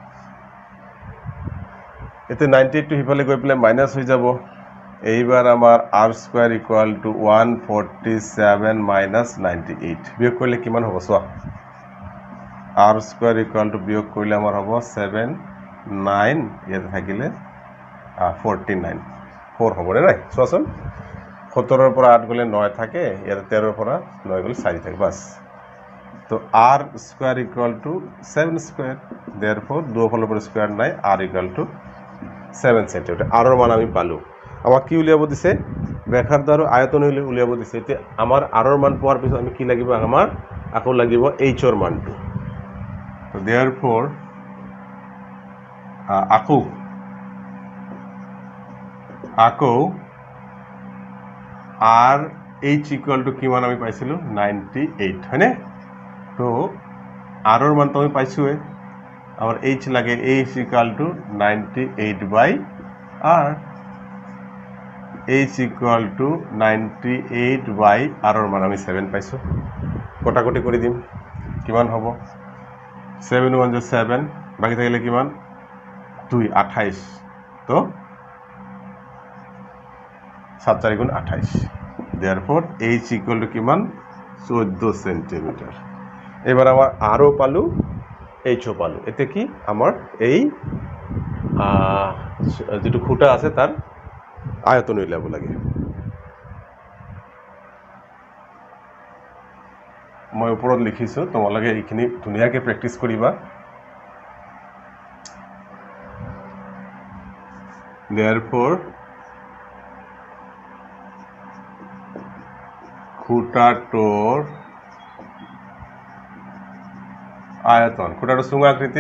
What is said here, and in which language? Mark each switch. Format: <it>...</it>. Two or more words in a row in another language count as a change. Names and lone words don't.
<as>এতে 98 টো হিফালে গৈ পেলাই মাইনাস হৈ যাব এইবাৰ আমাৰ</as> <en>r square equal to 147 minus 98</en> <as>বিয়োগ কৰিলে কিমান হ'ব চোৱা</as> <en>r square equal</en> <as>টু বিয়োগ কৰিলে আমাৰ হ'ব 7 9 ইয়াতে থাকিলে 49 4 হ'ব নাই চোৱাচোন 17 ৰ পৰা 8 গলে 9 থাকে ইয়াতে 13 ৰ পৰা 9 গলে 4 থাকে বাস তো</as> <en>r square equal to 7 square therefore</en> <as>দুই ফালৰ পৰা স্কয়ার নাই</as> <en>r equal to 7 centimeter</en> <as>r ৰ মান আমি পালো আমাক কি উলিয়াব দিছে ব্যাসাৰ্ধ আৰু আয়তন উলিয়াব দিছে এতিয়া আমাৰ r ৰ মান পোৱাৰ পিছত আমি কি লাগিব আমাৰ আকৌ লাগিব h ৰ মানটো</as> <en>So therefore,</en> <as>আকৌ</as> <en>r h equal to</en> <as>কিমান আমি পাইছিলো 98 হয়নে তো r ৰ মান তো আমি পাইছোৱে আমাৰ h লাগে</as> <en>h equal to 98 by r h equal to 98 by r</en> <as>ৰ মান আমি 7 পাইছো কটাকটি কৰি দিম কিমান হ'ব 7 1 7 বাকি থাকিলে কিমান 2 28 তো 7 4 গুণ 28</as> <en>therefore h equal to</en> <as>কিমান 14 সেন্টিমিটার এবাৰ আমাৰ r ও পালো h ও পালো এতে কি আমাৰ এই যেটো খুঁটা আছে তাৰ আয়তন উলিয়াব লাগে মই ওপৰত লিখিছো তোমালোকে এইখিনি ধুনিয়াকে প্ৰেক্টিস কৰিবা therefore খুঁটাটোৰ আয়তন খুঁটাটোৰ সুঙাকৃতিৰ</as>